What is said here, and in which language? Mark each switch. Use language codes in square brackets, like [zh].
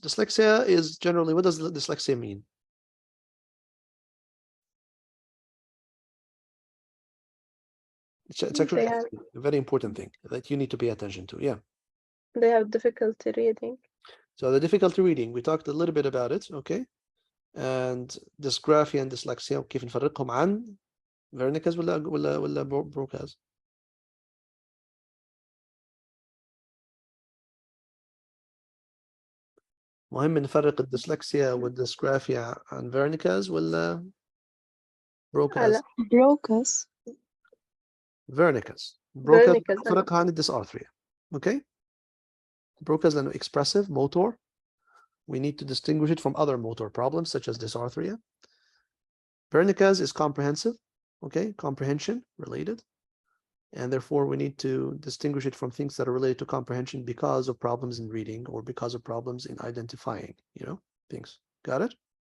[en] Dyslexia is generally, what does dyslexia mean? It's actually a very important thing that you need to pay attention to. Yeah. They have difficulty reading. So the difficulty reading, we talked a little bit about it, okay? And dysgraphia and dyslexia, [ar] كيف نفرقهم عن Wernicke's ولا Broca's؟ مهم نفرق الديسلكسيا والدysgraphia عن Wernicke's ولا Broca's؟ [en] Broca's. Wernicke's Wernicke's [ar] نفرقها عن الدysarthria. [en] Okay? Broca's [ar] لأنه [en] expressive, motor. We need to distinguish it from other motor problems such as dysarthria. Wernicke's is comprehensive, okay, comprehension related, and therefore we need to distinguish it from things that are related to comprehension because of problems in reading or because of problems in identifying, you know, things. Got it?